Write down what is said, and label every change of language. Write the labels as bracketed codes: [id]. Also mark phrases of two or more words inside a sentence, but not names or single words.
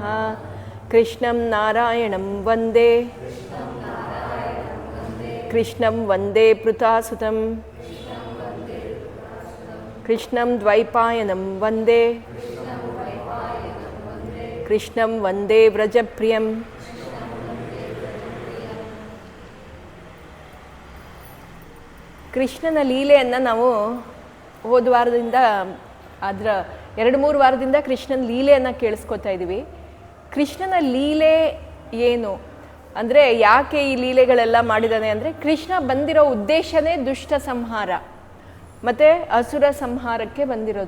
[sa] कृष्णं नारायणं वन्दे कृष्णं वन्दे पृथासुतं कृष्णं द्वैपायनं वन्दे कृष्णं वन्दे व्रजप्रियं। [kn] ಕೃಷ್ಣನ ಲೀಲೆಯನ್ನು ನಾವು ಹೋದ ವಾರದಿಂದ ಅದರ 2-3 ವಾರದಿಂದ ಕೃಷ್ಣನ ಲೀಲೆಯನ್ನು ಕೇಳಿಸ್ಕೊತಾ ಇದ್ದೀವಿ. ಕೃಷ್ಣನ ಲೀಲೆ ಏನು ಅಂದರೆ, ಯಾಕೆ ಈ ಲೀಲೆಗಳೆಲ್ಲ ಮಾಡಿದ್ದಾನೆ ಅಂದರೆ, ಕೃಷ್ಣ ಬಂದಿರೋ ಉದ್ದೇಶನೇ ದುಷ್ಟ ಸಂಹಾರ ಮತ್ತು ಅಸುರ ಸಂಹಾರಕ್ಕೆ ಬಂದಿರೋದು.